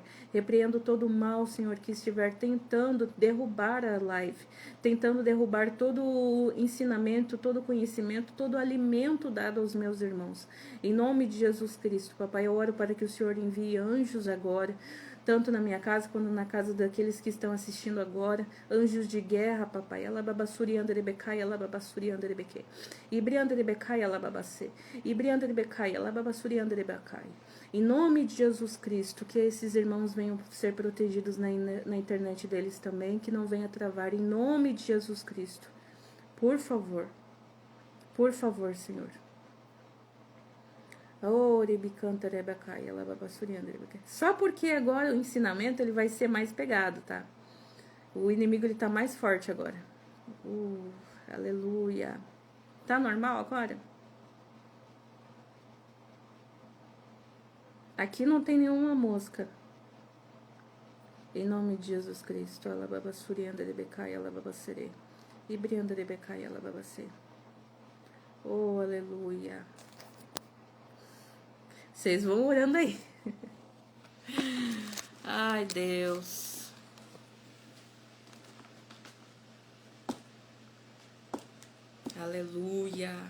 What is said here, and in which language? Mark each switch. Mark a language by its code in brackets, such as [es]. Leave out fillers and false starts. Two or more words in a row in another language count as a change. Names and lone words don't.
[pt] Repreendo todo o mal, Senhor, que estiver tentando derrubar a live, tentando derrubar todo o ensinamento, todo o conhecimento, todo o alimento dado aos meus irmãos. Em nome de Jesus Cristo, Papai, eu oro para que o Senhor envie anjos agora, tanto na minha casa quanto na casa daqueles que estão assistindo agora, anjos de guerra, papai, alababassuri anderebecai, alababassuri anderebeque, ibrianda rebecai, alababacê, ibrianda rebecai, alababassuri anderebecai. Em nome de Jesus Cristo, que esses irmãos venham ser protegidos na internet deles também, que não venha travar, em nome de Jesus Cristo. Por favor, Senhor. Só porque agora o ensinamento ele vai ser mais pegado, tá? O inimigo ele tá mais forte agora. Aleluia. Tá normal agora? Aqui não tem nenhuma mosca. Em nome de Jesus Cristo. Alababassurianda de becai, alababacere. Ibrianda de becai, alababacê. Oh, aleluia. Vocês vão orando aí. Ai, Deus. Aleluia.